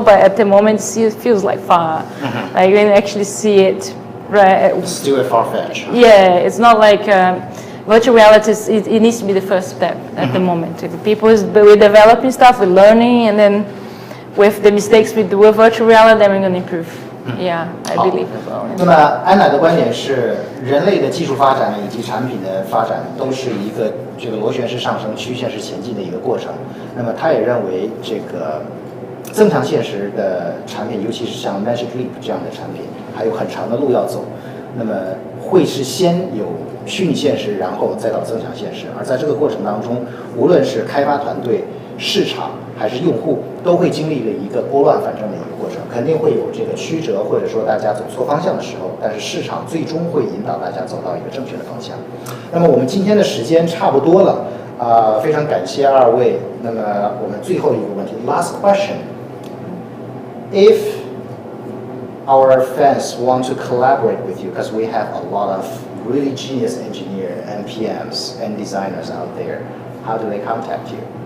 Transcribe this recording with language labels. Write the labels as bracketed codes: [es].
[en] But at the moment, it feels like far. Like when you actually see it, right? It's still a far-fetched. Yeah, it's not like. Virtual reality, it needs to be the first step at the moment. If we're developing stuff, we're learning, and then with the mistakes we do with virtual reality, then we're going to improve. Yeah, I 好 believe as well. [zh] 那么安娜的观点是，人类的技术发展以及产品的发展都是一个这个螺旋式上升、曲线式前进的一个过程。那么她也认为，这个增强现实的产品，尤其是像 Magic Leap 这样的产品，还有很长的路要走。那么会是先有虚拟现实，然后再到增强现实。而在这个过程当中，无论是开发团队、市场还是用户，都会经历了一个拨乱反正的一个过程，肯定会有这个曲折，或者说大家走错方向的时候，但是市场最终会引导大家走到一个正确的方向。那么我们今天的时间差不多了，非常感谢二位。那么我们最后一个问题 [en] ，last question，if our fans want to collaborate with you, because we have a lot of really genius engineers and PMs and designers out there, how do they contact you?